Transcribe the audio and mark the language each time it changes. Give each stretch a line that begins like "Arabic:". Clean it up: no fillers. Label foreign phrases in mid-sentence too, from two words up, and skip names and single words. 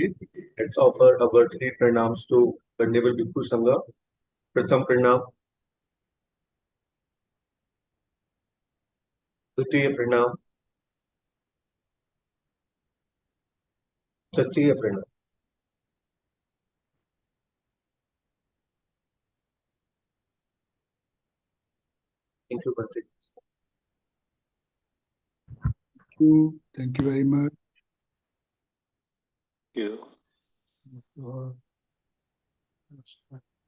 English: Let's offer our 3 pranams to Venerable Bhikkhu Sangha.
Sanskrit: प्रथम प्रणाम, द्वितीय प्रणाम, तृतीय प्रणाम.
English: Thank you, Bhante. Thank you very much. Thank you.